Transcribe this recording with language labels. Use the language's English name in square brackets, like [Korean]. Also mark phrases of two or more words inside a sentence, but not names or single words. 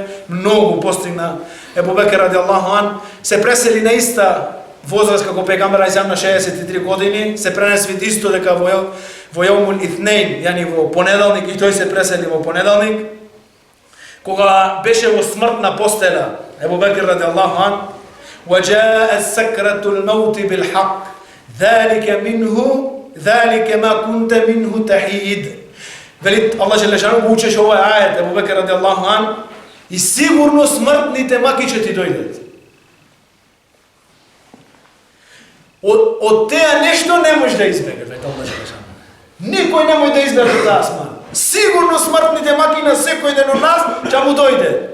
[Macedonian] многу постигна Ебу Бекир [Arabic] رضي الله عنه, [Macedonian] се пресели на иста возраст како пегамбер алейхиселам на 63 години, се пренесли исто дека во [Arabic] يوم الاثنين, [Macedonian] јани во понеделник, и тој се пресели во понеделник, кога беше во смртна постела, Ебу Бекир [Arabic] رضي الله عنه, وَجَاءَتْ سَكْرَةُ الْمَوْتِ بِالْحَقِّ ذَلِكَ مَا كُنْتَ مِنْهُ تَحِيدٌ. [Macedonian] Велит [Arabic] الله جل شأنه [Macedonian] го учеше овој ајет, Ебу Бекир [Arabic] رضي الله عنه, [Macedonian] и сигурно смртните маки ќе ти дојдат. Од теа нешто не можеш да избегаш, вели [Arabic] الله جل شأنه. [Macedonian] Никој не може да избега таа смрт. Сигурно смртните маки на секој ден од нас ќе му дојде.